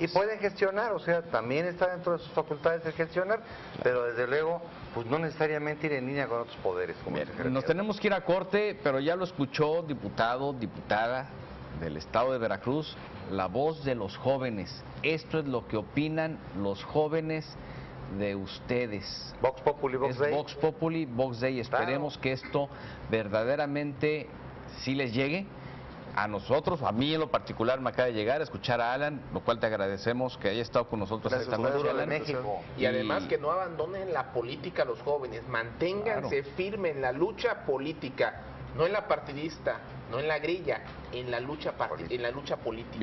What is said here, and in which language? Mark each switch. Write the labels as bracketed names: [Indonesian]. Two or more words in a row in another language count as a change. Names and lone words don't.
[Spanish] Y pueden gestionar, o sea, también está dentro de sus facultades el gestionar, pero desde luego, pues no necesariamente ir en línea con otros poderes. Como Bien, se refiere. nos tenemos que ir a corte, pero ya lo escuchó, diputado, diputada del estado de Veracruz, la voz de los jóvenes. Esto es lo que opinan los jóvenes de ustedes. [Latin] Vox Populi, Vox [Spanish] Es [Latin] Dei. Vox Populi, Vox Dei. [Spanish] Esperemos que esto verdaderamente sí les llegue. A nosotros, a mí en lo particular me acaba de llegar a escuchar a Alan, lo cual te agradecemos que haya estado con nosotros Gracias, esta noche, Maduro de Alan. México. Y además que no abandonen la política los jóvenes, manténganse firmes en la lucha política No en la partidista, no en la grilla, en la lucha política.